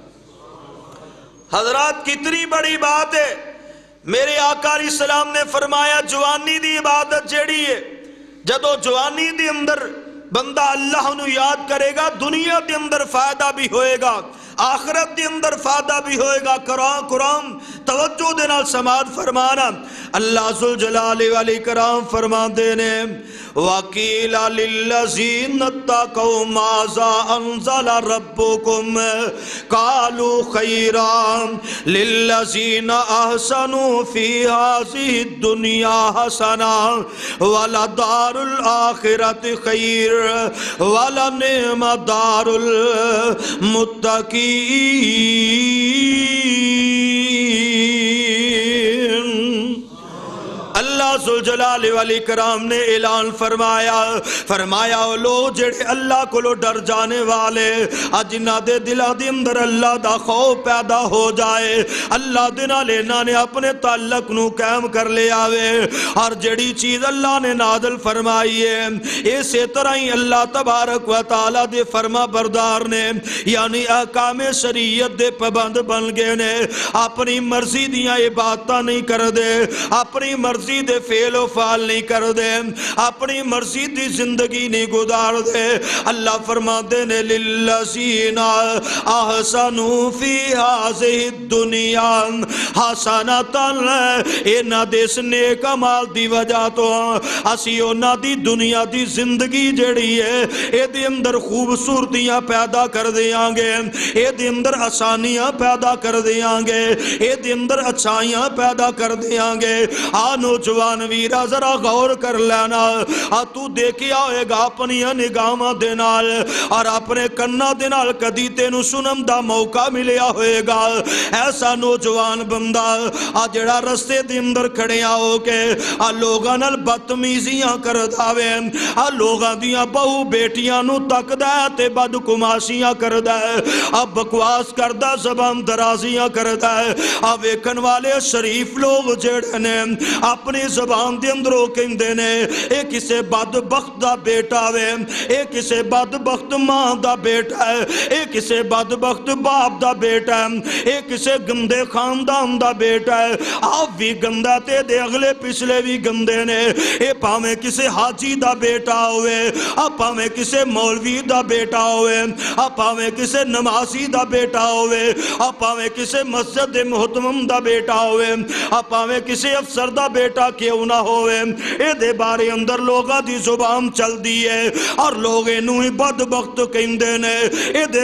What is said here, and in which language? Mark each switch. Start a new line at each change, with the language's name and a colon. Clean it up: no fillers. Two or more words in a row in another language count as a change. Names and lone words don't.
Urdu: حضرات کتنی بڑی بات ہے،
Punjabi: میرے آقا
Arabic: علیہ السلام
Punjabi: نے فرمایا جوانی دی عبادت جیڑی ہے، جدو جوانی دی اندر بندہ اللہ نو یاد کرے گا، دنیا دے اندر فائدہ بھی ہوئے گا، آخرت دے اندر فائدہ بھی ہوئے گا۔ قرآن توجہ دے نال سماعت فرمانا، اللہ ذوالجلال والاکرام فرماندے نے
Arabic: وَقِيلَ لِلَّذِينَ اتَّقَوْا مَاذَا أَنزَلَ رَبُّكُمْ قَالُوا خَيْرًا لِلَّذِينَ أَحْسَنُوا فِي هَذِهِ الدُّنْيَا حَسَنَةٌ وَلَدَارُ الْآخِرَةِ خَيْرٌ وَلَنِعْمَ دَارُ الْمُتَّقِينَ۔
Punjabi: اللہ ذوالجلال والاکرام نے اعلان فرمایا وہ لوگ جڑے اللہ کو ڈر جانے والے، جنہ دے دلہ دے اندر اللہ دا خوف پیدا ہو جائے، اللہ دے نال انہاں نے اپنے تعلق نو قائم کر لے آوے، اور جڑی چیز اللہ نے نازل فرمائی ہے اسی طرح ہی اللہ تبارک و تعالی دے فرما بردار نے، یعنی احکام شریعت دے پابند بن گئے نے، اپنی مرضی دیاں عبادتاں نہیں کر دے، اپنی مرضی دے فعل و فعال نہیں کر دے، اپنی مرضی دی زندگی نہیں گزار دے۔ اللہ فرماتے نے
Arabic: للذین احسنوا فی ہذہ الدنیا حسنۃ،
Punjabi: انہاں دے اس نیک عمل دی وجہ تو اسی انہاں دی دنیا دی زندگی جڑی ہے اے دے اندر خوبصورتیاں پیدا کر دیاں گے، اے دے اندر آسانیاں پیدا کر دیاں گے، اے دے اندر اچھائیاں پیدا کر دیاں گے۔ نوجوان ویرا ذرا غور کر لینا، تو دیکھیا ہوئے گا اپنی نگاہاں دے نال اور اپنے کناں دے نال کدی تینوں سنم دا موقع ملیا ہوئے گا، ایسا نوجوان بندہ جڑا رستے دے اندر کھڑیاں ہو کے لوگاں نال بدتمیزیاں کردا وے، لوگاں دیاں بہو بیٹیاں نو تکدا ہے تے بدکماشیاں کردا ہے، بکواس کردا، زبان درازیاں کردا ہے، ویکھن والے شریف لوگ جڑے نے اپنی زبان دے اندروں کہندے نے اے کسے بدبخت دا بیٹا وے، اے کسے بدبخت ماں دا بیٹا ہے، اے کسے بدبخت باپ دا بیٹا ہے، اے کسے گندے خاندان نوجوان دا بیٹا ہے آپ بھی گندا تے دے اگلے پچھلے بھی گندے نے اے پاویں کسے حاجی دا بیٹا ہوئے آپ پاویں کسے مولوی دا بیٹا ہوئے آپ پاویں کسے نمازی دا بیٹا ہوئے آپ پاویں کسے مسجد محتمم دا بیٹا ہوئے آپ پاویں کسے افسر دا بیٹا کیوں نہ ہوئے اے دے بارے اندر لوگا دی زبان چل دیئے اور لوگ انہوں ہی بدبخت کہندے نے اے دے